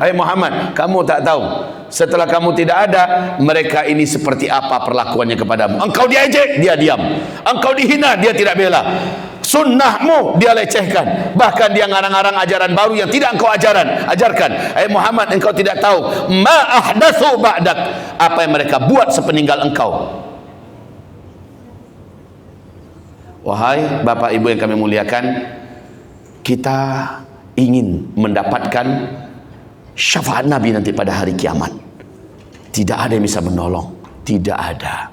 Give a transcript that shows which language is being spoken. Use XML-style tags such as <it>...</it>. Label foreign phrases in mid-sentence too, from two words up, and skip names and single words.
<id>Hai Muhammad, kamu tak tahu setelah kamu tidak ada, mereka ini seperti apa perlakuannya kepadamu. Engkau diejek, dia diam. Engkau dihina, dia tidak bela. Sunnahmu dia lecehkan. Bahkan dia ngarang-ngarang ajaran baru yang tidak engkau ajarkan. Hai Muhammad, engkau tidak tahu</id> <ar>ما أحدثوا بعدك,</ar> <id>apa yang mereka buat sepeninggal engkau. Wahai Bapak Ibu yang kami muliakan, kita ingin mendapatkan syafaat Nabi nanti pada hari kiamat. Tidak ada yang bisa menolong, tidak ada.</id>